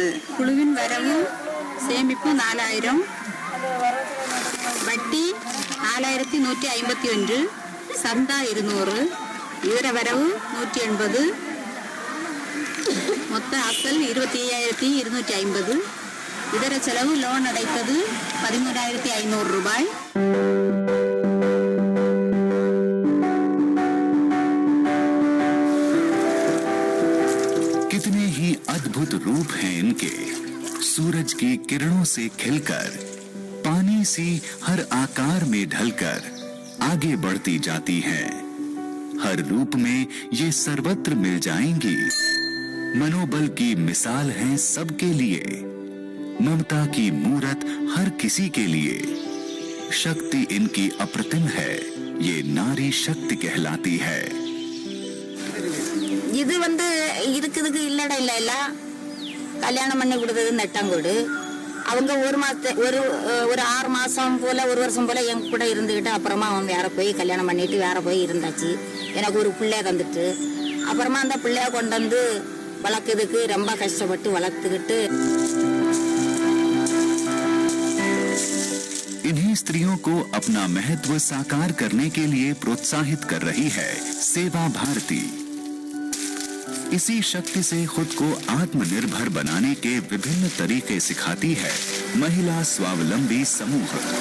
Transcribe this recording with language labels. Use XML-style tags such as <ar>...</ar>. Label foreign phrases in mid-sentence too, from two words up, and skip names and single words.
<ta>குழுவின் வரவு சேமிப்பு 4,000, வட்டி 4,151, சந்தா 200, இதர வரவு 180, மொத்த அசல் 25,250, இதர செலவு லோன் அடைத்தது 13,500 ரூபாய்.</ta> <hi>कितने ही अद्भुत रूप हैं इनके। सूरज की किरणों से खिलकर, पानी सी हर आकार में ढलकर आगे बढ़ती जाती हैं। हर रूप में ये सर्वत्र मिल जाएंगी। मनोबल की मिसाल है सबके लिए, ममता की मूरत हर किसी के लिए। शक्ति इनकी अप्रतिम है, ये नारी शक्ति कहलाती है।</hi> <ta>இது இதுக்கு இல்லடா இல்ல கல்யாணம் பண்ணி கொடுத்தது நெட்டாங்கோடு. அவங்க ஒரு 6 மாசம் போல 1 வருஷம் போல என் கூட இருந்துகிட்டு அப்புறமா அவன் வேற போய் கல்யாணம் பண்ணிட்டு வேற போய் இருந்தாச்சு. எனக்கு ஒரு பிள்ளைய தந்துட்டு அப்புறமா அந்த பிள்ளைய கொண்டு வந்து வளர்க்குறதுக்கு ரொம்ப கஷ்டப்பட்டு வளர்த்துக்கிட்டு.</ta> <hi>इन्हीं स्त्रियों को अपना महत्व साकार करने के लिए प्रोत्साहित कर रही है सेवा भारती। इसी शक्ति से खुद को आत्मनिर्भर बनाने के विभिन्न तरीके सिखाती है महिला स्वावलंबी समूह।</hi>